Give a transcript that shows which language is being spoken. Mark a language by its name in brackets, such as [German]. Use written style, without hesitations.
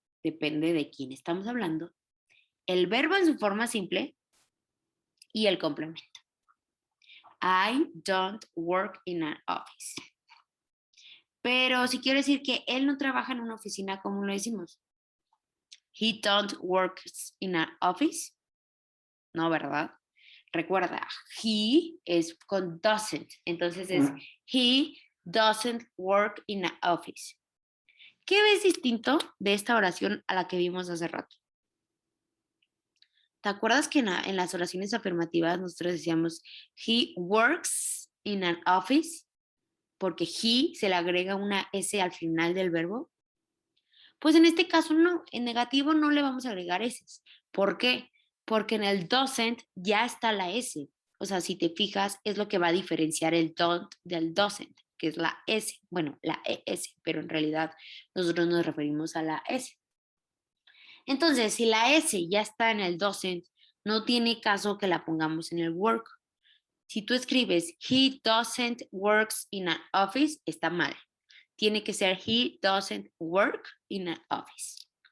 [Spanish] depende de quién estamos hablando, el verbo en su forma simple y el complemento. [English] I don't work in an office. [Spanish] Pero si quiero decir que él no trabaja en una oficina, ¿cómo lo decimos? [English] He don't work in an office. [Spanish] No, ¿verdad? Recuerda, he es con doesn't. Entonces es [English] he doesn't work in an office. [Spanish] ¿Qué ves distinto de esta oración a la que vimos hace rato? ¿Te acuerdas que en las oraciones afirmativas nosotros decíamos [English] he works in an office? [Spanish] Porque he se le agrega una S al final del verbo. Pues en este caso no, en negativo no le vamos a agregar S. ¿Por qué? Porque en el doesn't ya está la S. O sea, si te fijas, es lo que va a diferenciar el don't del doesn't, que es la S. Bueno, la ES, pero en realidad nosotros nos referimos a la S. Entonces, si la S ya está en el doesn't, no tiene caso que la pongamos en el work. Si tú escribes [English] he doesn't works in an office, [Spanish] está mal. Tiene que ser [English] he doesn't work in an office.